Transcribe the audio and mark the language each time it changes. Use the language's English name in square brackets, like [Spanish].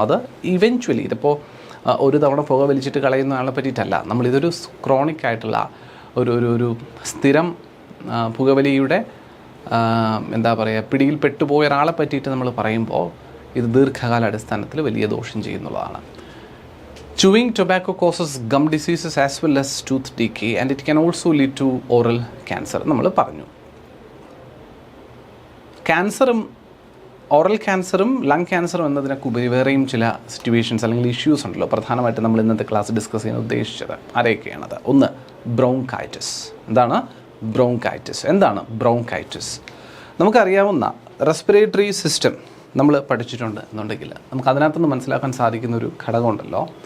[Malayalam] അത് ഇവൻച്വലി ഇതിപ്പോൾ ഒരു തവണ പുക വലിച്ചിട്ട് കളയുന്ന ആളെ പറ്റിയിട്ടല്ല, നമ്മളിതൊരു ക്രോണിക് ആയിട്ടുള്ള ഒരു സ്ഥിരം പുകവലിയുടെ എന്താ പറയുക പിടിയിൽ പെട്ടുപോയ ഒരാളെ പറ്റിയിട്ട് നമ്മൾ പറയുമ്പോൾ ഇത് ദീർഘകാല അടിസ്ഥാനത്തിൽ വലിയ ദോഷം ചെയ്യുന്നതാണ്. [English] Chewing tobacco causes gum diseases as well as tooth decay and it can also lead to oral cancer. [Malayalam] നമ്മൾ പറഞ്ഞു ക്യാൻസറും ഓറൽ ക്യാൻസറും ലങ് ക്യാൻസറും എന്നതിനൊക്കെ ഉപരി വേറെയും ചില സിറ്റുവേഷൻസ് അല്ലെങ്കിൽ ഇഷ്യൂസ് ഉണ്ടല്ലോ. പ്രധാനമായിട്ട് നമ്മൾ ഇന്നത്തെ ക്ലാസ് ഡിസ്കസ് ചെയ്യാൻ ഉദ്ദേശിച്ചത് ആരെയൊക്കെയാണത്? ഒന്ന്, ബ്രോങ്കൈറ്റിസ്. എന്താണ് ബ്രോങ്കൈറ്റിസ്? എന്താണ് ബ്രോങ്കൈറ്റിസ്? നമുക്കറിയാവുന്ന റെസ്പിറേറ്ററി സിസ്റ്റം നമ്മൾ പഠിച്ചിട്ടുണ്ട് എന്നുണ്ടെങ്കിൽ നമുക്ക് അതിനകത്തുനിന്ന് മനസ്സിലാക്കാൻ സാധിക്കുന്ന ഒരു ഘടകമുണ്ടല്ലോ.